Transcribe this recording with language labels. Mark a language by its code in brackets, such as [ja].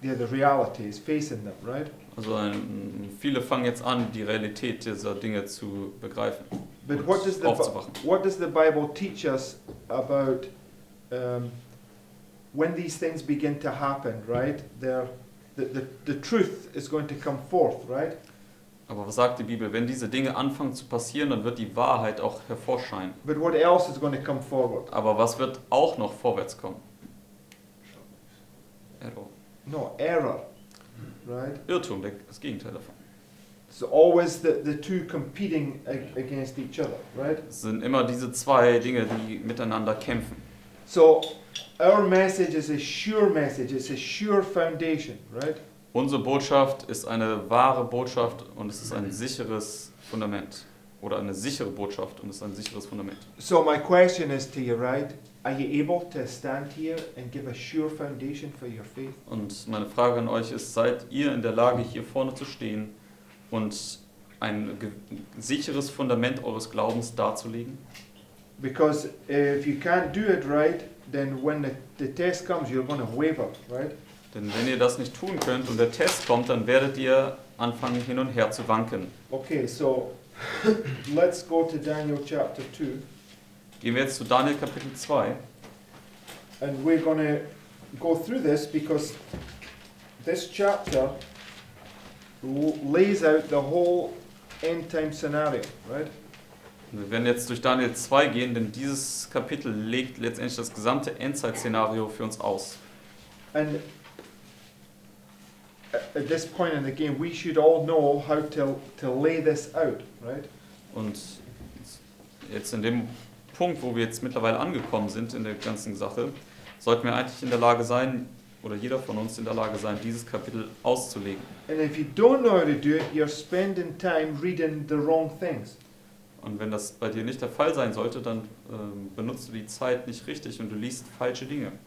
[en] reality, is facing them, right? [de] Also viele fangen jetzt an, die Realität dieser Dinge zu begreifen [en] But [de] und aufzuwachen. [en] what does the Bible teach us about when these things begin to happen, right? The truth is going to come forth, right? [de] Aber was sagt die Bibel? Wenn diese Dinge anfangen zu passieren, dann wird die Wahrheit auch hervorscheinen. [en] But what else is going to come forward? [de] Aber was wird auch noch vorwärts kommen? [en] Error. No, error, right? [de] Irrtum, das Gegenteil davon. [en] So always the two competing against each other, right? [de] Es sind immer diese zwei Dinge, die miteinander kämpfen. [en] So our message is a sure message. It's a sure foundation, right? [de] Unsere Botschaft ist eine wahre Botschaft und es ist ein sicheres Fundament. Oder eine sichere Botschaft und es ist ein sicheres Fundament. [en] So my question is to you, right? Are you able to stand here and give a sure foundation for your faith? [de] Und meine Frage an euch ist, seid ihr in der Lage, hier vorne zu stehen und ein sicheres Fundament eures Glaubens darzulegen? [en] Because if you can't do it right, then when the test comes, you're going to waver, right? [de] Denn wenn ihr das nicht tun könnt und der Test kommt, dann werdet ihr anfangen hin und her zu wanken. [en] Okay, so let's go to Daniel chapter 2. [de] Gehen wir jetzt zu Daniel Kapitel 2. [en] And we're going to go through this because this chapter lays out the whole end time scenario, right? [de] Wir werden jetzt durch Daniel 2 gehen, denn dieses Kapitel legt letztendlich das gesamte Endzeit-Szenario für uns aus. [en] And at this point in the game, we should all know how to lay this out, right? [de] Und jetzt in dem Punkt, wo wir jetzt mittlerweile angekommen sind in der ganzen Sache, sollten wir eigentlich in der Lage sein, oder jeder von uns in der Lage sein, dieses Kapitel auszulegen. [en] And if you don't know how to do it, you're spending time reading the wrong things. [de] Und wenn das bei dir nicht der Fall sein sollte, dann benutzt du die Zeit nicht richtig und du liest falsche Dinge.